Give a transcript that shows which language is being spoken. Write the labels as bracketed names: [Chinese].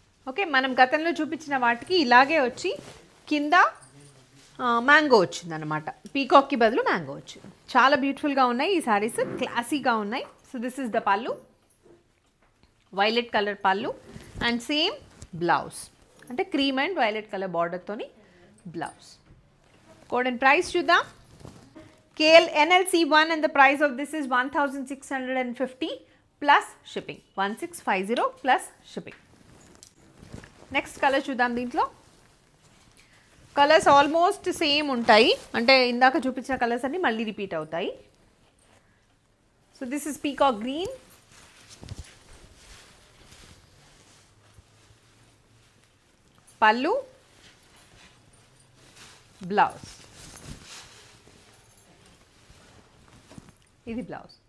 [Telugu] Okay, మనం గతంలో చూపించిన వాటికి ఇలాగే వచ్చి కింద మ్యాంగో వచ్చిందనమాట, పీకాక్కి బదులు మ్యాంగో వచ్చింది. చాలా బ్యూటిఫుల్గా ఉన్నాయి ఈ శారీస్, క్లాసీగా ఉన్నాయి. [English] so this is the pallu, [Telugu] వైలెట్ కలర్ పళ్ళు అండ్ సేమ్ బ్లౌజ్, అంటే cream and violet colour బార్డర్తోని blouse. Code and price చూద్దాం. [English] KLNLC1 and the price of this is 1650 plus shipping, 1650 plus shipping. [Telugu] Next colour చూద్దాం. దీంట్లో కలర్స్ ఆల్మోస్ట్ సేమ్ ఉంటాయి, అంటే ఇందాక చూపించిన కలర్స్ అన్నీ మళ్ళీ రిపీట్ అవుతాయి. [English] So this is peacock green, pallu, blouse, ఇది blouse.